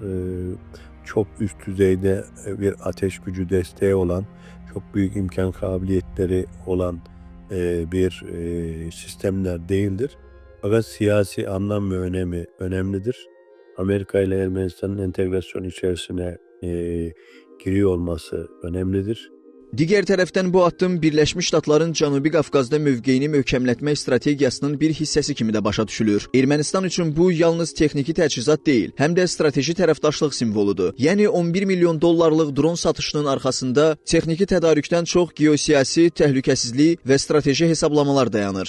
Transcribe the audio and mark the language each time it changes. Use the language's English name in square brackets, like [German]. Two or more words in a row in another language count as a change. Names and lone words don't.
[Turkish] Çok üst düzeyde bir ateş gücü desteği olan, çok büyük imkan kabiliyetleri olan bir sistemler değildir. Fakat siyasi anlam ve önemi önemlidir. Amerika ile Ermenistan'ın entegrasyon içerisine giriyor olması önemlidir. [Azerbaijani] Digər tərəfdən bu addım Birləşmiş Ştatların Cənubi Qafqazda mövqeyini möhkəmlətmə strategiyasının bir hissəsi kimi də başa düşülür. Ermənistan üçün bu yalnız texniki təchizat deyil, həm də strateji tərəfdaşlıq simvoludur. Yəni 11 milyon dollarlıq dron satışının arxasında texniki tədarükdən çox geosiyasi, təhlükəsizlik və strateji hesablamalar dayanır.